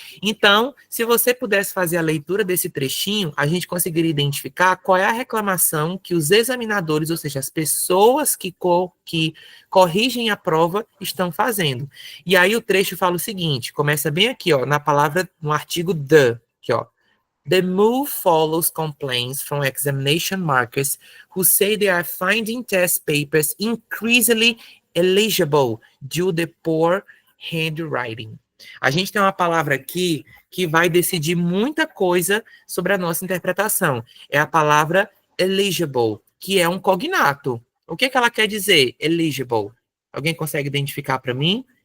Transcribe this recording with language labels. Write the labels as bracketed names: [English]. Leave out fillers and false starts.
[Portuguese] Então, se você pudesse fazer a leitura desse trechinho, a gente conseguiria identificar qual é a reclamação que os examinadores, ou seja, as pessoas que corrigem a prova, estão fazendo. E aí o trecho fala o seguinte, começa bem aqui, ó, na palavra, no artigo the, aqui, ó. [English] The move follows complaints from examination markers who say they are finding test papers increasingly illegible due to poor handwriting. [Portuguese] A gente tem uma palavra aqui que vai decidir muita coisa sobre a nossa interpretação. É a palavra eligible, que é um cognato. O que ela quer dizer, eligible? Alguém consegue identificar para mim?